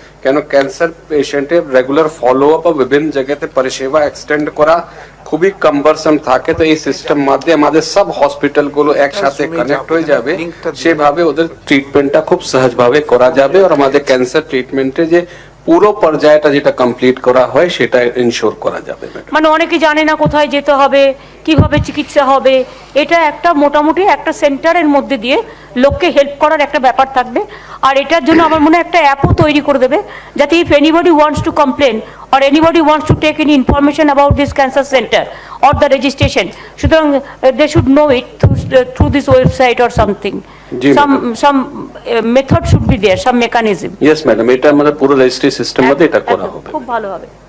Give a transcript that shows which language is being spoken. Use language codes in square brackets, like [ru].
[bn] কেন ক্যান্সার পেশেন্টের regular follow up ও বিভিন্ন জায়গাতে পরিষেবা এক্সটেন্ড করা খুবই কম্বারসাম থাকে, তো এই সিস্টেম মাধ্যমে আমাদের সব হসপিটালগুলো একসাথে কানেক্ট হয়ে যাবে, সেভাবে ওদের ট্রিটমেন্টটা খুব সহজভাবে করা যাবে। আর আমাদের ক্যান্সার ট্রিটমেন্টে যে পুরো পর্যায়টা যেটা কমপ্লিট করা হয় সেটা ইনশোর করা যাবে। মানে অনেকে জানে না কোথায় যেতে হবে, কিভাবে চিকিৎসা হবে। এটা একটা মোটামুটি একটা সেন্টারের মধ্যে দিয়ে লোককে হেল্প করার একটা ব্যাপার থাকবে। আর এটার জন্য আমার মনে হয় একটা অ্যাপও তৈরি করে দেবে, যাতে [en] If anybody wants to complain or anybody wants to take any information about this cancer center or the registration, সুতরাং they should know it through this website or something. Some method should be there, some mechanism. Yes madam, [bn] এটা আমাদের পুরো registry system মধ্যে এটা করা হবে। খুব ভালো হবে।